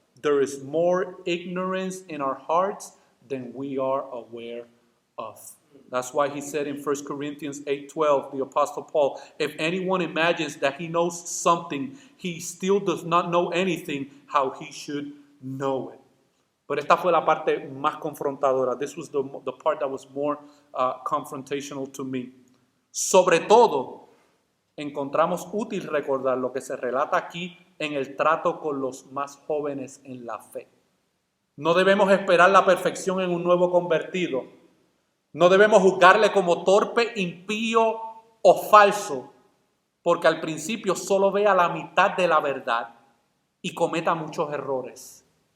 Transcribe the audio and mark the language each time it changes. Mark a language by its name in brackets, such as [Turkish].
[English] There is more ignorance in our hearts than we are aware of. That's why he said in 1 Corinthians 8:12, the Apostle Paul, if anyone imagines that he knows something, he still does not know anything, how he should know it. [Spanish] Pero esta fue la parte más confrontadora. [English] This was the part that was more confrontational to me. [Spanish] Sobre todo, encontramos útil recordar lo que se relata aquí en el trato con los más jóvenes en la fe. No debemos esperar la perfección en un nuevo convertido. No debemos juzgarle como torpe, impío o falso, porque al principio solo vea la mitad de la verdad y cometa muchos errores.